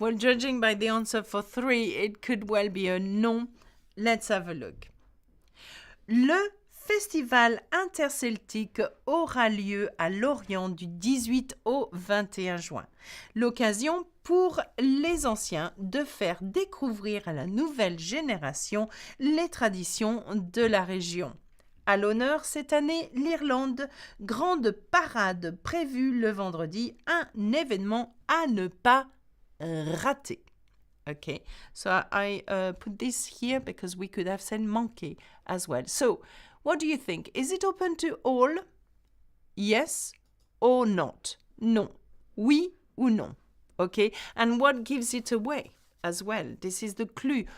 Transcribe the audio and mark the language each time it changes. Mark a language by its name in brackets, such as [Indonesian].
[English] Well, judging by the answer for 3, it could well be a no. Let's have a look. [French] Le festival interceltique aura lieu à Lorient du 18 au 21 juin. L'occasion pour les anciens de faire découvrir à la nouvelle génération les traditions de la région. À l'honneur cette année, l'Irlande, grande parade prévue le vendredi, un événement à ne pas rater. [English] Okay, so I put this here because we could have said monkey as well. So, what do you think? Is it open to all? Yes or not? Non. [French] Oui ou non? [English] Okay, and what gives it away as well? This is the clue.